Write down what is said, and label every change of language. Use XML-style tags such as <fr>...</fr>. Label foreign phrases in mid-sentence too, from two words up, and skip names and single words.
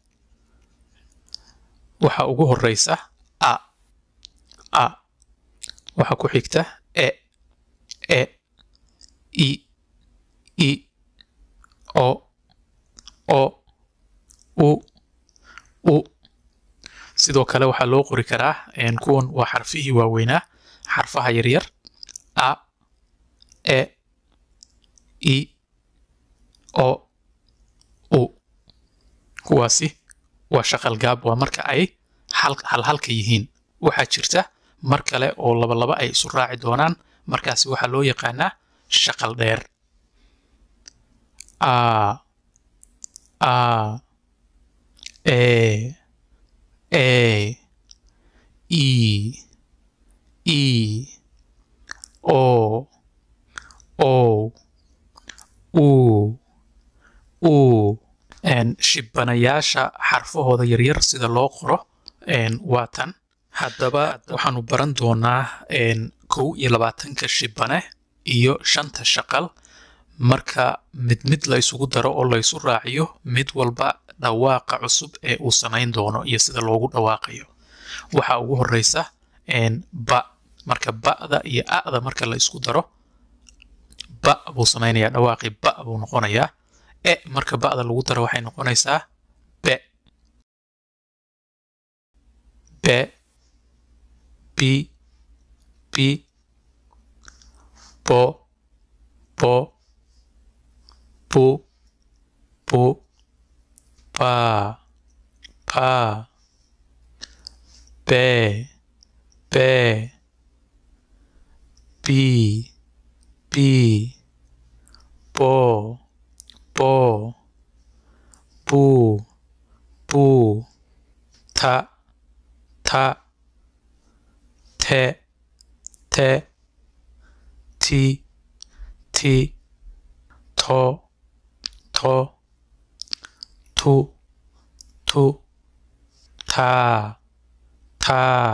<so>waxa ugu horeysa a a, waxa ku xigta e I, I, O, O, U, U. sidoo kale waxaa loo qori karaa kuwan waa xarfihii waaweynaa xarfaha yaryar a e i o u kuwaasi waa shaqal gaab waa marka ay halhalka yihiin waxaa jirta mar kale oo laba ay isu raaci doonaan markaasi waxaa loo yaqaanaa shaqal dheer a e i o u shibanayaasha xarfahooda yaryar sida loo qoro waa tan haddaba waxaanu baran doonaa 21 shibane iyo 5 shaqal marka mid la isugu daro oo la isu raaciyo mid walba dhawaaqa cusub ee uu samayn doono iyo sida loogu dhawaaqayo waxa ugu horeysa ba marka ba'da iyo a'da marka la isku daro ba buu samaynayaa dhawaaqi ba buu noqonayaa e marka ba'da lagu daro waxay noqonaysaa be be bi bi bo bo bu bu pa pa be be bi bi bo bo bu bu ta ta te te ti ti to to tu tu ta ta</so>